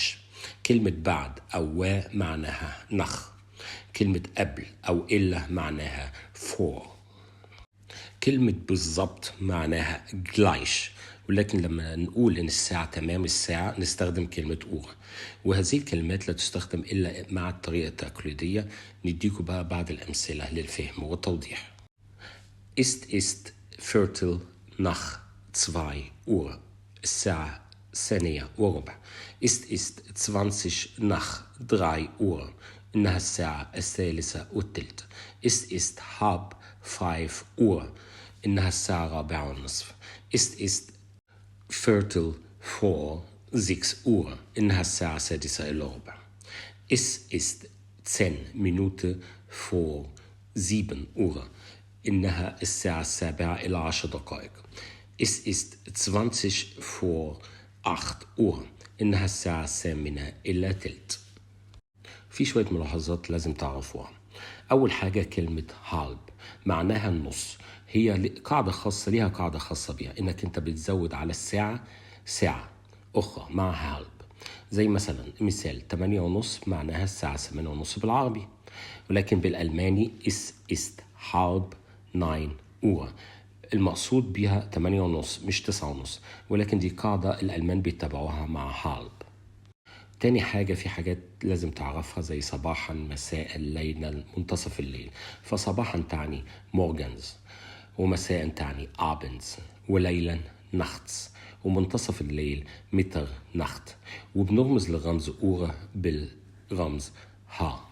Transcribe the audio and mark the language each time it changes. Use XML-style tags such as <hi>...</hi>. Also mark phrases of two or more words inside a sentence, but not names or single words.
<ar>كلمة بعد أو معناها نخ، كلمة قبل أو إلا معناها فور، كلمة بالضبط معناها gleich. ولكن لما نقول إن الساعة تمام الساعة نستخدم كلمة أور، وهذه الكلمات لا تستخدم إلا مع الطريقة التقليدية. نديكم بقى بعض الأمثلة للفهم والتوضيح.</ar> <de>ist Viertel nach 2 Uhr، الساعة 2:15. ist 20 nach 3 Uhr،</de> <ar>إنها الساعة 3:15.</ar> <de>ist 4:30 Uhr،</de> <ar>إنها الساعة 4:30.</ar> <de>ist Viertel vor 6 Uhr،</de> <ar>إنها الساعة 6:15.</ar> <de>es ist 10 Minuten vor 7 Uhr،</de> <ar>إنها الساعة 7:10.</ar> <de>es ist 20 vor 8 Uhr،</de> <ar>إنها الساعة 8:15. في شوية ملاحظات لازم تعرفوها. أول حاجة كلمة halb معناها النص، هي قاعدة خاصة ليها، قاعدة خاصة بيها إنك أنت بتزود على الساعة ساعة أخرى مع halb. زي مثلا مثال 8:30 معناها الساعة 8:30 بالعربي، ولكن بالألماني</ar> <de>es ist 8:30 Uhr،</de> <ar>المقصود بها 8:30 مش 9:30، ولكن دي قاعدة الألمان بيتبعوها مع halb. تاني حاجة، في حاجات لازم تعرفها زي صباحا مساء ليلا منتصف الليل. فصباحا تعني morgens، ومساء تعني abends، وليلا nachts، ومنتصف الليل Mitternacht، وبنرمز للرمز أورة بالرمز ها.</ar>